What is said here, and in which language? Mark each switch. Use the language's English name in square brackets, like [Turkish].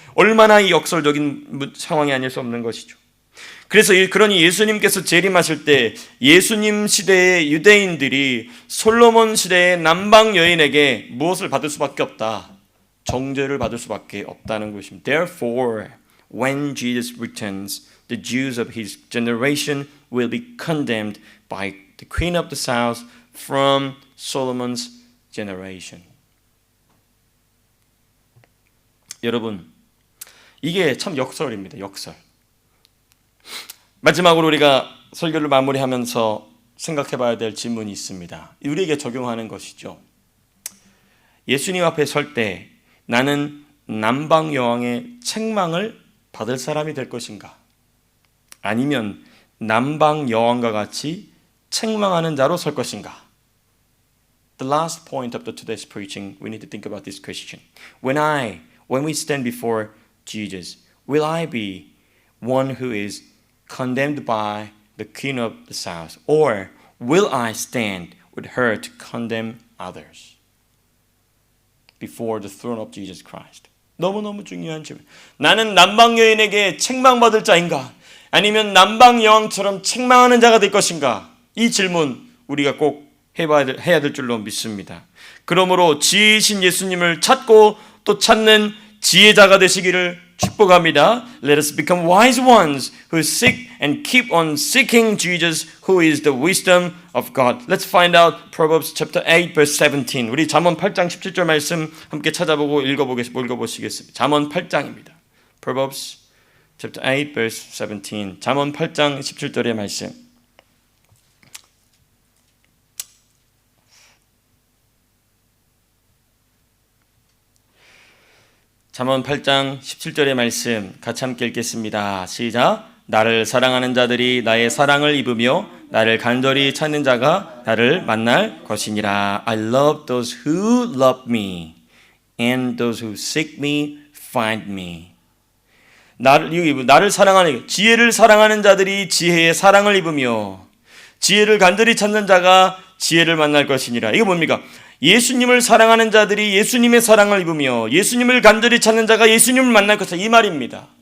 [Korean] 얼마나 이 역설적인 상황이 아닐 수 없는 것이죠. 그래서 그러니 예수님께서 재림하실 때 예수님 시대의 유대인들이 솔로몬 시대의 남방 여인에게 무엇을 받을 수밖에 없다? 정죄를 받을 수밖에 없다는 것입니다. [English] Therefore, when Jesus returns, the Jews of his generation will be condemned by the queen of the south from Solomon's generation. [Korean] 여러분, 이게 참 역설입니다. 역설. 마지막으로 우리가 설교를 마무리하면서 생각해 봐야 될 질문이 있습니다. 우리에게 적용하는 것이죠. 예수님 앞에 설 때 나는 남방 여왕의 책망을 받을 사람이 될 것인가? 아니면 남방 여왕과 같이 책망하는 자로 설 것인가? [English] The last point of today's preaching, we need to think about this question. When we stand before Jesus, will I be one who is condemned by the queen of the south, or will I stand with her to condemn others before the throne of Jesus Christ? [Korean] 너무너무 중요한 질문. 나는 남방 여인에게 책망받을 자인가? 아니면 남방 여왕처럼 책망하는 자가 될 것인가? 이 질문 우리가 꼭 해야 될 줄로 믿습니다. 그러므로 지혜이신 예수님을 찾고 또 찾는 지혜자가 되시기를 축복합니다. [English] Let us become wise ones who seek and keep on seeking Jesus, who is the wisdom of God. Let's find out Proverbs chapter 8 verse 17. [Korean] 우리 잠언 8장 17절 말씀 함께 찾아보고 읽어보시겠습니다. 잠언 8장입니다. [English] Proverbs chapter 8 verse 17. [Korean] 잠언 8장 17절의 말씀. 잠언 8장 17절의 말씀 같이 함께 읽겠습니다. 시작. 나를 사랑하는 자들이 나의 사랑을 입으며 나를 간절히 찾는 자가 나를 만날 것이니라. [English] I love those who love me and those who seek me find me. [Korean] 나를 사랑하는 지혜를 사랑하는 자들이 지혜의 사랑을 입으며 지혜를 간절히 찾는 자가 지혜를 만날 것이니라. 이거 뭡니까? 예수님을 사랑하는 자들이 예수님의 사랑을 입으며 예수님을 간절히 찾는 자가 예수님을 만날 것이다. 이 말입니다.